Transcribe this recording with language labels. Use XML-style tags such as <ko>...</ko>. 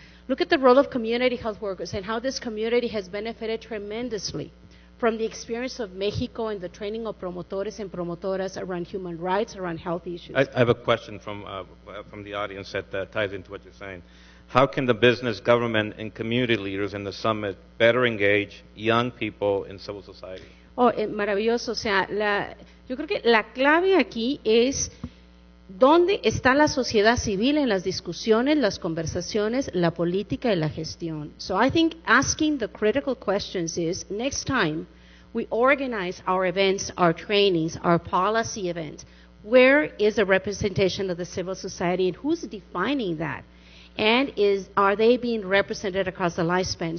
<en>Look at the role of community health workers and how this community has benefited tremendously from the experience of Mexico and the training of promotores and promotoras around human rights, around health issues. I have a question from the audience that ties into what you're saying. How can the business, government, and community leaders in the summit better engage young people in civil society?</en> <es>Oh, maravilloso. O sea, yo creo que la clave aquí es dónde está la sociedad civil en las discusiones, las conversaciones, la política y la gestión.</es> <en>So I think asking the critical questions is, next time we organize our events, our trainings, our policy events, where is the representation of the civil society and who's defining that? And are they being represented across the lifespan?</en>